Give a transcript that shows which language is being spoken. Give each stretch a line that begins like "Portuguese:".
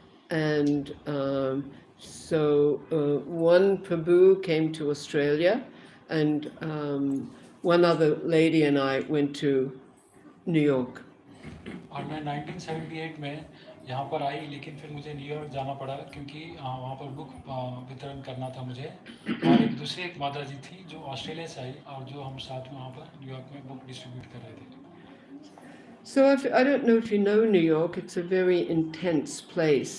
English: And so one Prabhu came to Australia, and one other lady and I went to New York.
Hindi: और मैं 1978 में यहाँ पर आई, लेकिन फिर मुझे न्यूयॉर्क जाना पड़ा क्योंकि वहाँ पर बुक वितरण करना था मुझे। और एक दूसरी एक माता जी थी जो ऑस्ट्रेलिया से आई और जो हम साथ में वहाँ पर न्यूयॉर्क में बुक डिस्ट्रीब्यूट कर रहे थे।
English: So I don't know if you know New York, it's a very intense place.